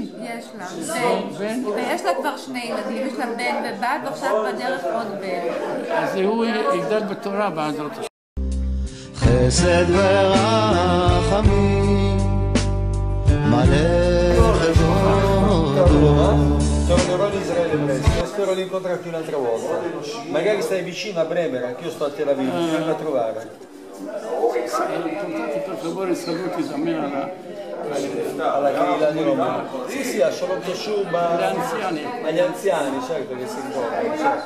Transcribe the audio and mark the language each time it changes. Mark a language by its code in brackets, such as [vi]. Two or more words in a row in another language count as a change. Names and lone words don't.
[he] יש לה בן ויש לה כבר שני ילדים, יש לה בן ובת ועכשיו בדרך עוד בן. אז הוא יגדל בתורה בעזרת השם. חסד ורחמים מלא כבודו [it] tornerò in Israele presto e spero di incontrarti un'altra volta. Magari stai vicino a Bremer, anch'io sto a Tel Aviv, ti vengo a trovare. Portate per favore saluti da me Alla Keilah di Roma. Sì, a Shalom Teshub, agli anziani, certo che si ricordano, certo.